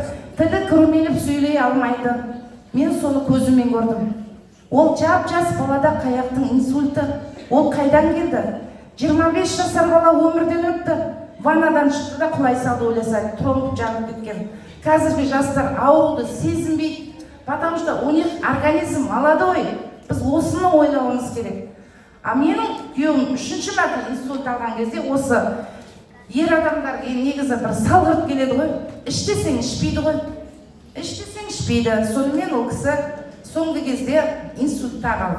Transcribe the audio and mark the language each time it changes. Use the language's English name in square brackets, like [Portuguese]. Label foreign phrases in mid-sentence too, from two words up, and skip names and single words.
[Kazakh] Тілі күрмеліп сөйлей алмайды. Мен соны көзіммен көрдім. Ол жап-жас балада қаяқтың инсульті. Ол қайдан келді? 25 жасар бала өмірден өтті. Ваннадан шықты да құлай салды, ойласа, тромб жанып кеткен. Қазіргі жастар ауруды сезінбейді, [Russian] потому что у них организм молодой. [Kazakh] Біз осыны ойлауымыз керек. А менің күйеуім 3-ші мәрте инсульт алған кезде осы ер адамдар негізі бір салғырт келеді ғой. Іштесең ішпейді ғой. Іштесең ішпейді. Сонымен ол кісі соңғы кезде инсультта қалды.